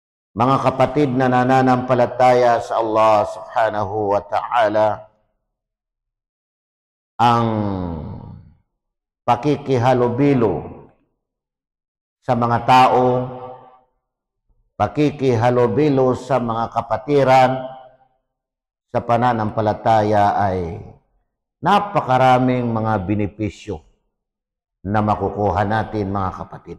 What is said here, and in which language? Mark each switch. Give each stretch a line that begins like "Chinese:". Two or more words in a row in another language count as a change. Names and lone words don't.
Filipino: Mga kapatid na nananampalataya sa Allah
Arabic: سبحانه وتعالى,
Filipino: ang pakikihalubilo sa mga tao, pakikihalubilo sa mga kapatiran sa pananampalataya ay napakaraming mga benepisyo na makukuha natin, mga kapatid.